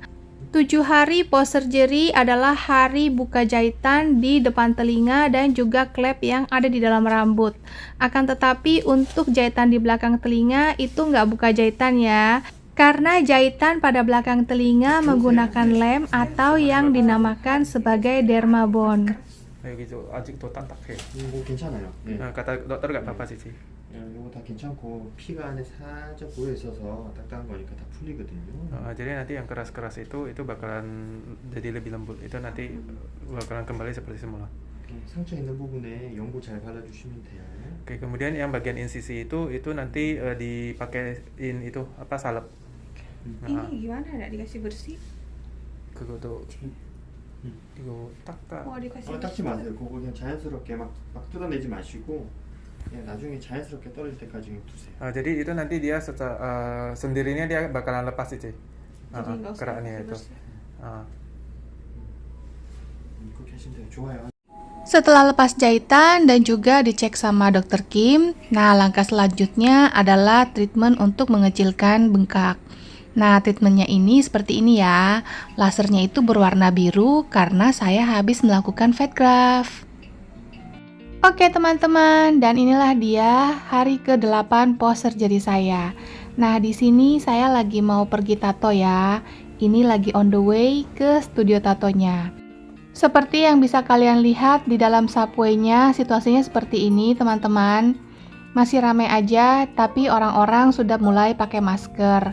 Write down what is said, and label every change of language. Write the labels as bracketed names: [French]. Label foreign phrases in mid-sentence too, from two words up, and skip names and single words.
[Indonesian] 7 hari [English] post surgery [Indonesian] adalah hari buka jahitan di depan telinga dan juga klep yang ada di dalam rambut. Akan tetapi untuk jahitan di belakang telinga itu nggak buka jahitan ya. Karena jahitan pada belakang telinga menggunakan lem atau yang dinamakan sebagai dermabond. [Korean] 여기도 아직도 딱딱해. 이거 괜찮아요. 네. [Indonesian] kata dokter nggak apa-apa sih. [Korean] 이거 다 괜찮고 피가 안에 살짝 고여 있어서 딱딱한 거니까 다 풀리거든요. [Indonesian] Jadi nanti yang keras-keras itu bakalan jadi lebih lembut. Itu nanti bakalan kembali seperti semula. [Korean] 상처 있는 부분에 연고 잘 발라주시면 돼요. [Indonesian] Oke, kemudian yang bagian insisi itu nanti dipakein itu apa salep. Ini gimana, ada dikasih bersih? [Korean] 그것도 이거 닦아. [Indonesian] dikasih [Korean] 닦지 마세요. 그거 그냥 자연스럽게 막 뜯어내지 마시고 그냥 나중에 자연스럽게 떨어질 때까지 그냥 두세요. [Indonesian] Jadi itu nanti dia sendirinya dia bakalan lepas sih. Jadi nggak usah keraknya pakai itu. bersih. [Korean] 그렇게 하시면 돼요. 좋아요. [Indonesian] Setelah lepas jahitan dan juga dicek sama dokter Kim, nah langkah selanjutnya adalah treatment untuk mengecilkan bengkak. Nah, treatmentnya ini seperti ini ya. Lasernya itu berwarna biru karena saya habis melakukan fat graft. Oke teman-teman, dan inilah dia hari ke-8 [English] post surgery [Indonesian] saya. Nah, di sini saya lagi mau pergi tato ya. Ini lagi [English] on the way [Indonesian] ke studio tatonya. Seperti yang bisa kalian lihat di dalam subway-nya, situasinya seperti ini teman-teman. Masih ramai aja, tapi orang-orang sudah mulai pakai masker.